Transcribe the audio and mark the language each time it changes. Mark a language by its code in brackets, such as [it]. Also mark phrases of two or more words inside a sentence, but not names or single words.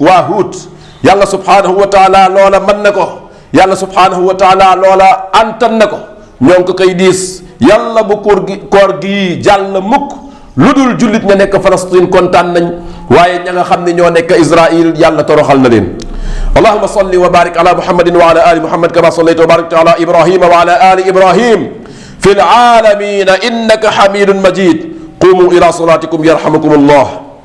[wo] waa Huud yàlla [ar] سبحانه وتعالى [wo] loola mën na ko yàlla [ar] سبحانه وتعالى [wo] loola antan na ko ñoo ngi ko koy diis yàlla bu koor gi jàll mukk lu dul jullit ña nekk Palestine kontaan nañ waaye ña nga xam ne ñoo nekk Israël yàlla toroxal na leen [ar] اللهم صل وبارك على محمد وعلى آل محمد كما صليت وباركت على إبراهيم وعلى آل إبراهيم في العالمين إنك حميد مجيد قوموا إلى صلاتكم يرحمكم الله